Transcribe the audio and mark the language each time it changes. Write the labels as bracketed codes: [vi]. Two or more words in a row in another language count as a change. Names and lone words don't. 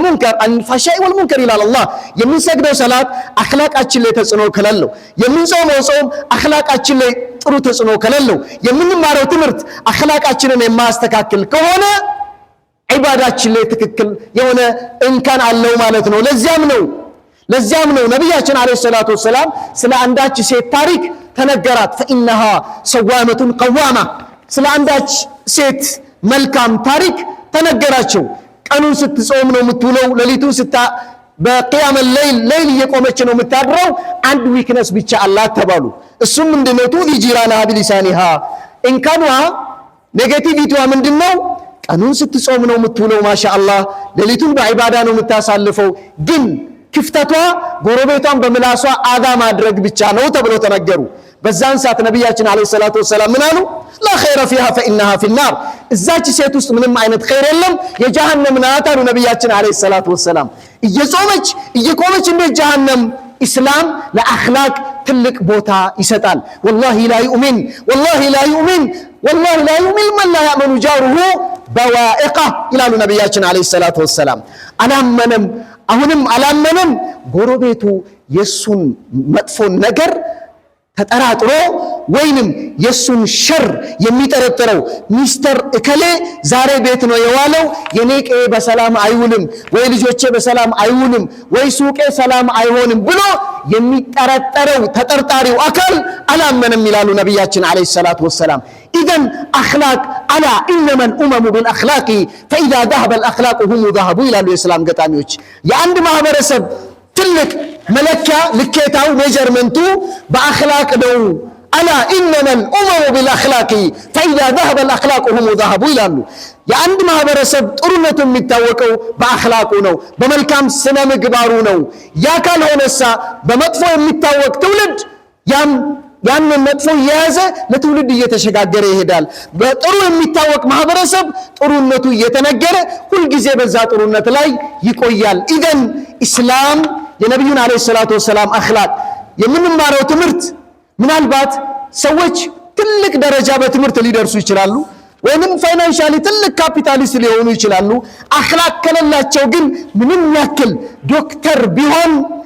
[am] ወልሙንከር ይላል አላህ የምንሰግደው ሶላት አኽላቃችን ላይ ተጽዕኖ ከሌለው የምንጾመው ጾም አኽላቃችን ላይ ጥሩ ተጽዕኖ ከሌለው የምንማረው ትምህርት አኽላቃችንን የማያስተካክል ከሆነ ዒባዳችን ላይ ትክክል የሆነ እንከን አለው ማለት ነው ለዚያም ነው ነብያችን [ar] عليه الصلاة وسلم [am] ስለ አንዳች ሴት ታሪክ ተነገራት [ar] فإنها صوامة قوامة [am] ስለ አንዳች ሴት መልካም ታሪክ ተነገራቸው ቀኑን ስትጾም ነው የምትውለው ሌሊቱን በቂያም ሌሊት እየቆመች ነው የምታድረው አንድ ዊክነስ ብቻ አላት ተባሉ እሱም ምንድነው [ar] تؤذي جيرانها بلسانها [am] እንከኗ ኔጌቲቪቲዋ ምንድነው ቀኑን ስትጾም ነው የምትውለው ማሻአላህ ሌሊቱን በዒባዳ ነው የምታሳልፈው ግን ክፍተቷ ጎረቤቷን በመላሷ አዛ ማድረግ ብቻ ነው ተብሎ ተነገሩ በዛን ሰዓት ነብያችን [ar] عليه الصلاة وسلم [am] ምን አሉ [ar] لا خير فيها فإنها في النار [am] እዛች ሴት ውስጥ ምንም አይነት ኸይር የለም የጀሃነም ናት አሉ ነብያችን [ar] عليه الصلاة وسلم [am] እየጾመች እየቆመች እንደ ጀሃነም ኢስላም ለአኽላቅ ትልቅ ቦታ ይሰጣል [ar] والله لا يؤمن من لا يأمن جاره بوائقه [am] ይላሉ ነብያችን [ar] عليه الصلاة وسلم [am] አላመነም አሁንም አላመነም ጎረቤቱ የሱን መጥፎ ነገር ተጠራጥሮ ወይንም የሱን ሸር የሚጠረጥረው ሚስተር እከሌ ዛሬ ቤት ነው የዋለው የኔቄ በሰላም አይውልም ወይ ልጆቼ በሰላም አይውልም ወይ ሱቄ ሰላም አይሆንም ብሎ የሚጠረጠረው ተጠርጣሪው አካል አላመነም ይላሉ ነብያችን [ar] عليه الصلاة وسلم إذن أخلاق ألا إنما الأمم بالأخلاق فإذا ذهب الأخلاق هم ذهبوا إلى الإسلام قطاميوش يعند [am] ማህበረሰብ ትልቅ መለኪያ ልኬታው ሜጀርመንቱ በአኽላቅ ነው [ar] ألا إنما الأمم بالأخلاق فإذا ذهب الأخلاق هم ذهبوا ይላሉ [am] የአንድ ማህበረሰብ ጥሩነቱ የሚታወቀው በአኽላቁ ነው በመልካም ስነ ምግባሩ ነው ያ ካልሆነሳ በመጥፎ የሚታወቅ ትውልድ ያንን መጥፎ የያዘ ለትውልድ እየተሸጋገረ ይሄዳል በጥሩ የሚታወቅ ማህበረሰብ ጥሩነቱ እየተነገረ ሁሉ ጊዜ በዛ ጥሩነት ላይ ይቆያል ኢዘን ኢስላም የነብዩን [ar] عليه الصلاة وسلم [am] አኽላቅ የምንማረው ትምህርት ምናልባት ሰዎች ትልቅ ደረጃ በትምህርት ሊደርሱ ይችላሉ ወይንም ፋይናንሻሊ ትልቅ ካፒታሊስት ሊሆኑ ይችላሉ አኽላቅ ከሌላቸው ግን ምንም ያክል ዶክተር ቢሆን